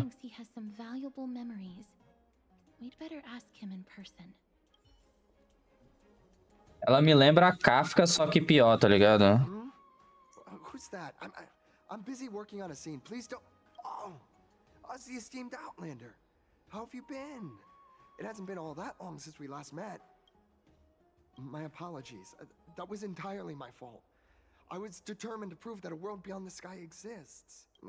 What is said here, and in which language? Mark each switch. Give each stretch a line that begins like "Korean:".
English: Thinks he has some valuable memories. We'd better ask him in person.
Portuguese: Ela me lembra a Kafka, só que pior, tá ligado?
English: Who's that? I'm busy working on a scene. Please don't. Oh, us the esteemed Outlander. How have you been? It hasn't been all that long since we last met. My apologies. That was entirely my fault. I was determined to prove that a world beyond the sky exists.